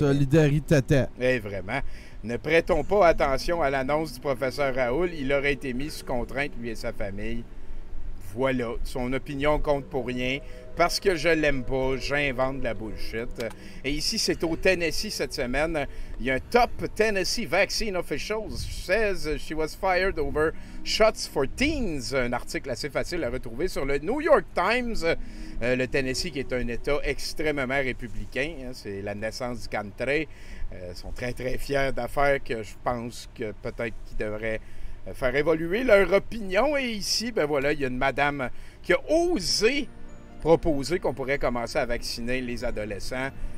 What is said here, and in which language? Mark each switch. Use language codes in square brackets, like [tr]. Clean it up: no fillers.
[fr] Solidaritata. Eh, vraiment. Ne prêtons pas attention à l'annonce du professeur Raoult. Il aurait été mis sous contrainte, lui et sa famille. Voilà, son opinion compte pour rien. Parce que je l'aime pas, j'invente de la bullshit. Et ici, c'est au Tennessee cette semaine. Il y a un [en] top Tennessee Vaccine Officials says she was fired over shots for teens. [fr] Un article assez facile à retrouver sur le New York Times. Le Tennessee qui est un État extrêmement républicain. Hein, c'est la naissance du country. Ils sont très, très fiers d'affaires que je pense que peut-être qu'ils devraient faire évoluer leur opinion. Et ici, ben voilà, il y a une madame qui a osé proposer qu'on pourrait commencer à vacciner les adolescents.